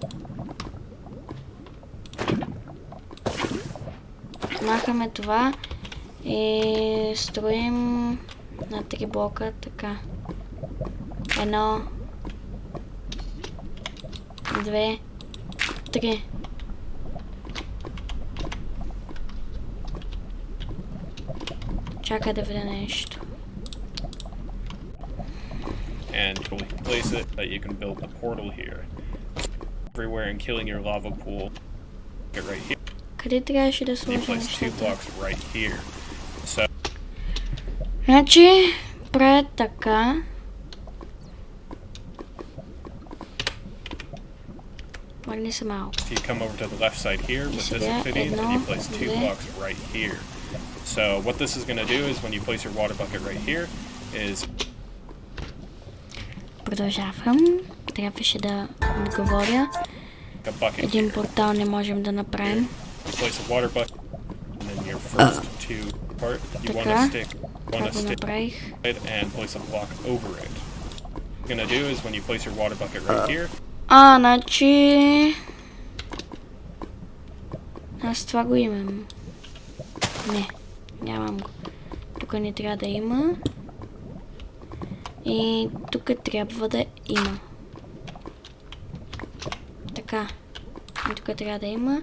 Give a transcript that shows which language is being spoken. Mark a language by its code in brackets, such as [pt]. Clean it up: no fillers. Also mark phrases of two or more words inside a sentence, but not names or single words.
[bg] Махаме това и строим на 3 блока, така. 1, 2, 3. Чакай да видя нещо. [en] And place it that you can build the portal here. Everywhere and killing your lava pool. Get right here. [bg] Къде трябваше да [en] You [bg] сложим [en] place 2 [bg] нещата? [en] blocks right here. So [bg] Значи, правя така. Върни се малко. [en] you come over to the left side here with this obsidian and you place 2 blocks right here. So what this is going to do is when you place your water bucket right here is [bg] Продължавам. Трябваше да отговоря. [en] a bucket [bg] Един [en] here. [bg] портал не можем да направим. [en] You place a water bucket and then your first 2 part you want to stick [bg] Това го направих. [en] it and place a block over it. What you're going to do is when you place your water bucket right here, [bg] Значи... Аз това го имам. Не, нямам го. Тук не трябва да има. И тук трябва да има. Така. И тук трябва да има.